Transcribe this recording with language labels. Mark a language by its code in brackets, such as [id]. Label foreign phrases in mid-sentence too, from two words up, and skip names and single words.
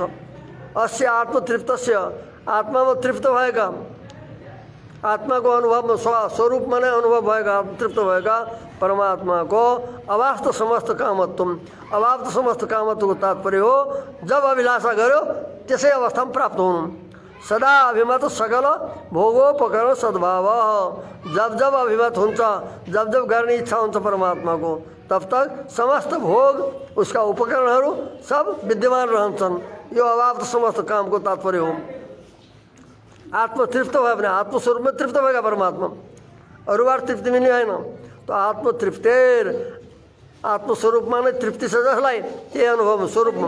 [sa] अस्य आत्मतृप्तस्य [ne] आत्मामा तृप्त भएका, आत्माको अनुभवमा स्वरूपमा नै अनुभव भएका, तृप्त भएका परमात्माको अभाव त समस्त कामत्व, अभाव त समस्त कामत्वको तात्पर्य हो जब अभिलाषा गर्यो त्यसै अवस्थामा प्राप्त हुनु। [sa] सदा अभिमत सकल भोगोपकरण सद्भाव, [ne] जब अभिमत हुन्छ, जब गर्ने इच्छा हुन्छ परमात्माको, [hi] तब तक [ne] समस्त भोग उसका उपकरणहरू सब विद्यमान रहन्छन्। यो अभाव त समस्त कामको तात्पर्य हो। आत्मतृप्त भयो भने आत्मस्वरूपमा तृप्त भएका परमात्मा, अरूबाट तृप्ति मिल्ने होइन। [sa] त आत्मतृप्तेर [ne] आत्मस्वरूपमा नै तृप्ति छ जसलाई त्यही अनुभव स्वरूपमा।